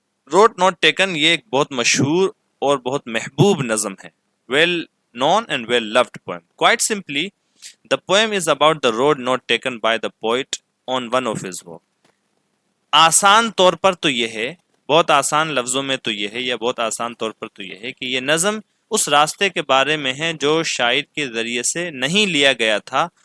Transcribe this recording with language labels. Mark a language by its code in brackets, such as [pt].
[ur] Road not taken یہ ایک بہت مشہور اور بہت محبوب نظم ہے. [en] Well known and well loved poem. Quite simply, the poem is about the road not taken by the poet on one of his work. [ur] آسان طور پر تو یہ ہے, بہت آسان لفظوں میں تو یہ ہے, یا بہت آسان طور پر تو یہ ہے کہ یہ نظم اس راستے کے بارے میں ہے جو شاعر کے ذریعے سے نہیں لیا گیا تھا.